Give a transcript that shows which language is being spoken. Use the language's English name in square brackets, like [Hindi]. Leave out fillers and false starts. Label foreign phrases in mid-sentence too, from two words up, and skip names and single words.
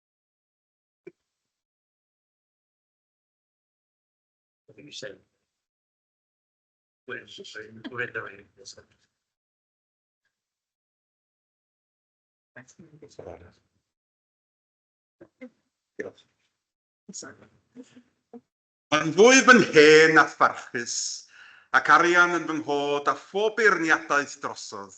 [English] I think you said. We're in the rain. [Welsh] Mae'n fwy fy hen a pharchus, ac arian yn fy nghod a phob beirniadaeth drosodd.